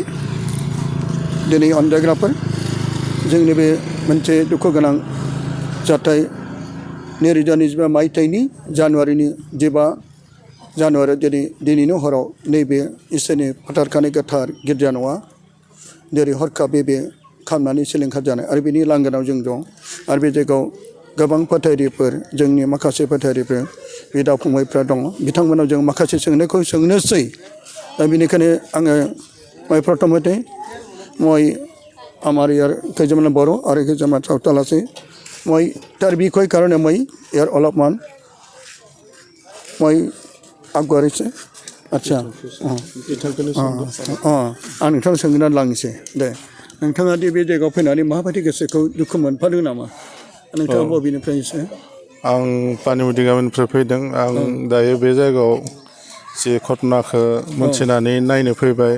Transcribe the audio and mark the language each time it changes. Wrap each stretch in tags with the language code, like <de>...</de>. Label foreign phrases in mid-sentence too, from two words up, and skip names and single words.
<brx>दिनै अनजायग्राफोर, जोंनि बे मोनसे दुखु गोनां जाथाय 2025 मायथाइनि जानुवारिनि 15 जानुवारि दिनैनि हराव नैबे इसोरनि फोथारखानाय गोथार गिर्जा न'आ जेरै हरखाबै बे खामनानै सिलिंखार जानाय आरो बेनि लांगोनायाव जों दं आरो बे जायगायाव गोबां फोथायगिरिफोर जोंनि माखासे फोथायगिरिफोर बिदा फंबायफ्रा दङ। बिथांमोनाव जों माखासे सोंनायखौ सोंनोसै। दा बेनिखायनो आङो प्रथमते</brx> <as>মই আমার ইয়ার কেইজনমান বড়ো আৰু কেইজনমান চাউতাল আছে। মই তাৰ বিষয় কাৰণে মই ইয়াৰ অলপমান মই আগবাঢ়িছে।</as> <brx>আচ্ছা आं नोंथांनाव सोंनानै लांनोसै दे। नोंथाङा दि बे जायगायाव फैनानै माबायदि गोसोखौ दुखु मोनफादों नामा? नोंथाङा बबेनिफ्राय एसे? आं पानिमुदि गामिनिफ्राय फैदों। आं दायो बे जायगायाव जे घटनाखौ मोनथिनानै नायनो फैबाय।</brx>